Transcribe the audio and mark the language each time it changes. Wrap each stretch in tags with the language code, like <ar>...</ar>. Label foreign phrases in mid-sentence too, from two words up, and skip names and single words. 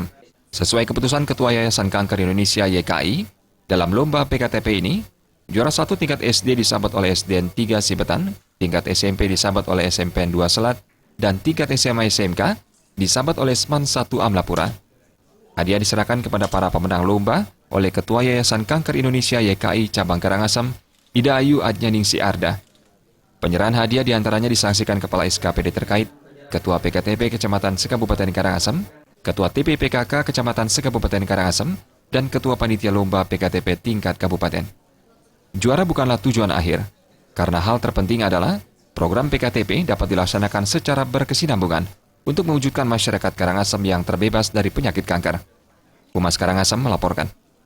<id>Sesuai keputusan Ketua Yayasan Kanker Indonesia YKI, dalam lomba PKTP ini, juara 1 tingkat SD disabat oleh SDN 3 Sibetan, tingkat SMP disabat oleh SMPN 2 Selat, dan tingkat SMA SMK disabat oleh SMAN 1 Amlapura. Hadiah diserahkan kepada para pemenang lomba oleh Ketua Yayasan Kanker Indonesia YKI Cabang Karangasem, Ida Ayu Adnyaningsi Arda. Penyerahan hadiah diantaranya disaksikan Kepala SKPD terkait, Ketua PKTP Kecamatan Sekabupaten Karangasem, Ketua TPPKK Kecamatan Sekabupaten Karangasem, dan Ketua Panitia Lomba PKTP tingkat kabupaten. Juara bukanlah tujuan akhir, karena hal terpenting adalah program PKTP dapat dilaksanakan secara berkesinambungan untuk mewujudkan masyarakat Karangasem yang terbebas dari penyakit kanker. Humas Karangasem melaporkan.</id>